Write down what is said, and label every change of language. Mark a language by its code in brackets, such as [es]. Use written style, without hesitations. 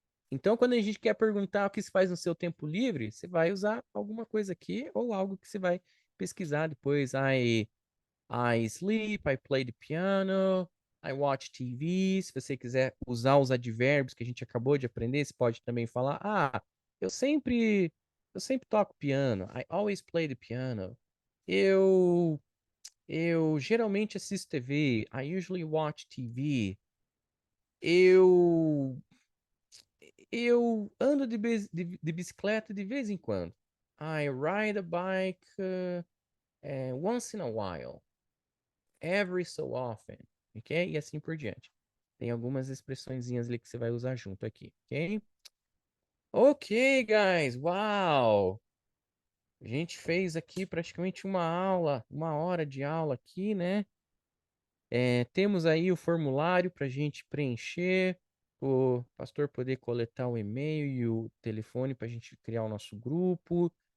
[pt] Então, quando a gente quer perguntar o que se faz no seu tempo livre, você vai usar alguma coisa aqui ou algo que você vai pesquisar depois. [en] I sleep, I play the piano, I watch TV. [pt] Se você quiser usar os advérbios que a gente acabou de aprender, você pode também falar: eu sempre, eu sempre toco piano. [en] I always play the piano. [pt] Eu, eu geralmente assisto TV. [en] I usually watch TV. [pt] Eu, eu ando de bicicleta de vez em quando. [en] I ride a bike once in a while. Every so often, ok? [pt] E assim por diante. Tem algumas expressõezinhas ali que você vai usar junto aqui, ok? [en] Ok, guys, [pt] uau! A gente fez aqui praticamente uma hora de aula aqui, né? Temos aí o formulário para a gente preencher, o pastor poder coletar o e-mail e o telefone para a gente criar o nosso grupo.